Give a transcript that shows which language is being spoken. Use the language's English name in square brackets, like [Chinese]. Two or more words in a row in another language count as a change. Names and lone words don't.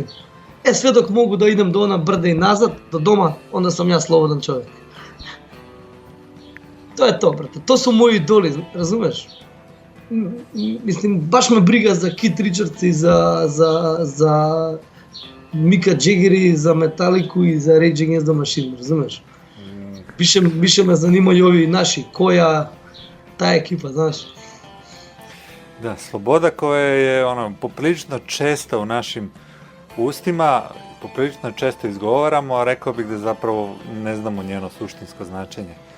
[Serbian] Све док могу да идем до она брда и назад, до дома, онда сам ја слободен човек. [Macedonian] Тоа е тоа, брате. [Serbian] Тоа су мои идоли, разумеш? Мислим, баш ме брига за Кит Ричардс и за Мика Џегери, за Металику и за Rage Against the Machine, разумеш? Više me zanimaju ovi naši, koja ta ekipa, znaš. [Croatian] Da, sloboda koja je poprilično česta u našim ustima, poprilično često izgovaramo, a rekao bih da zapravo ne znamo njeno suštinsko značenje.